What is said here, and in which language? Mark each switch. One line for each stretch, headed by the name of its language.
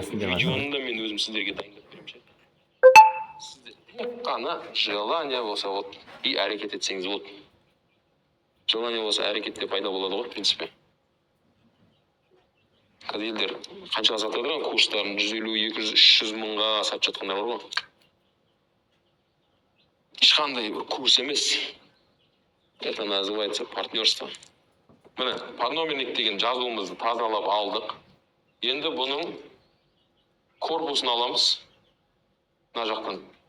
Kazakh: Видеоны да мен өзім сіздерге дайындап берем ше. Сіздер қана желание болса
Russian: вот и
Kazakh: әрекет етсеңіз болады. Желание болса әрекетте пайда болады ғой,
Russian: в принципе.
Kazakh: Қазір елдер қаншаға сатып жатыр, курстарын 150, 200, 300 мыңға сатып жатқандар бар ғой. Ешқандай курс емес.
Russian: Это называется партнерство.
Kazakh: Міне, подномерник деген жазуымызды тазалап алдық. Енді бұның корпусын аламыз. Мына жақтан.